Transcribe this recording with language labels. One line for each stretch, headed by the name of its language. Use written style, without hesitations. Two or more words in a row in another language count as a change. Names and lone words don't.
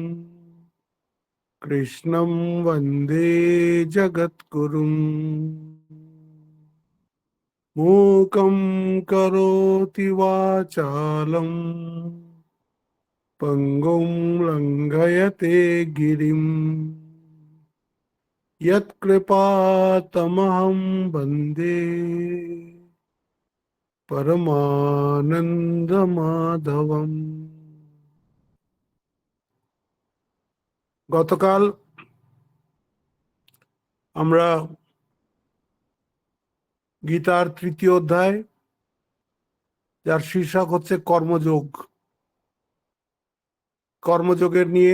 Sanskrit: कृष्णं वन्दे जगद्गुरुम् मूकं करोति वाचालं पङ्गुं लङ्घयते गिरिं यत्कृपातमहं वन्दे परमानन्दमाधवम्।
Bangla: গতকাল আমরা গীতার তৃতীয় অধ্যায়, যার শীর্ষক হচ্ছে কর্মযোগ, কর্মযোগের নিয়ে